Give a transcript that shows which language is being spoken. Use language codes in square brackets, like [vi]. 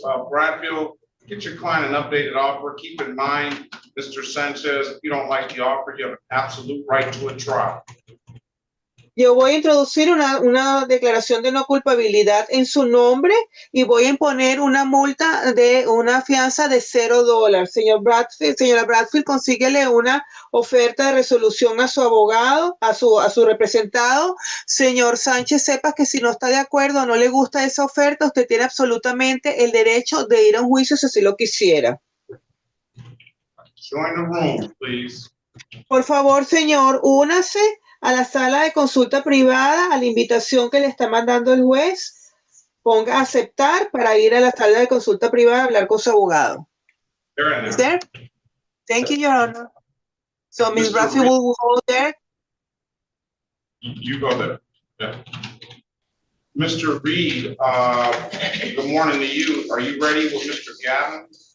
[en] Bradfield, get your client an updated offer. Keep in mind, Mr. Sanchez, if you don't like the offer, you have an absolute right to a trial. [es] Yo voy a introducir una declaración de no culpabilidad en su nombre y voy a imponer una multa de una fianza de $0. Señora Bradfield, consíguele una oferta de resolución a su abogado, a su representado. Señor Sánchez, sepa que si no está de acuerdo o no le gusta esa oferta, usted tiene absolutamente el derecho de ir a un juicio si así lo quisiera. [en] Join the room, please. [es] Por favor, señor, únase a la sala de consulta privada, a la invitación que le está mandando el juez. Ponga a aceptar para ir a la sala de consulta privada a hablar con su abogado. [en] Is there? Thank you, Your Honor. So Ms. Bradfield will go there. You go there. Yeah. Mr. Reed, good morning to you. Are you ready with Mr. Gavin?